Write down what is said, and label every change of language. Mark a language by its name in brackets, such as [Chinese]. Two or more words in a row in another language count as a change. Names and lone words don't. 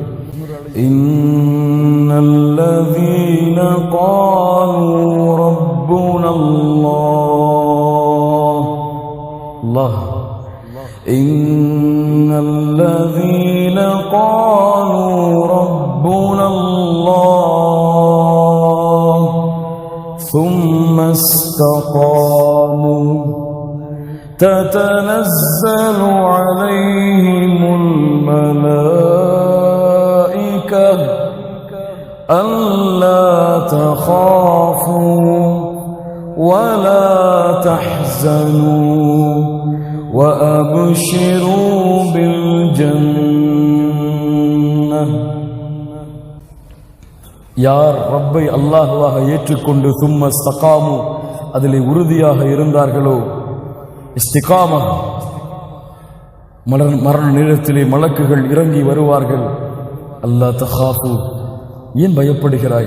[Arabic] إن الذين قالوا ربنا الله إن الذين قالوا ربنا الله ثم استقاموا تتنزل عليهم الملائكة ألا تخافوا ولا تحزنوا وأبشروا بالجنة. [Tamil] யார் ரப்பை அல்லாஹ்வாக ஏற்றுக்கொண்டு [Arabic] ثم استقاموا, [Tamil] அதிலே உறுதியாக இருந்தார்களோ, இஸ்திகாமா, மரண நேரத்திலே மலக்குகள் இறங்கி வருவார்கள். [Arabic] ألا تخافوا, [Tamil] ஏன் பயப்படுகிறாய்?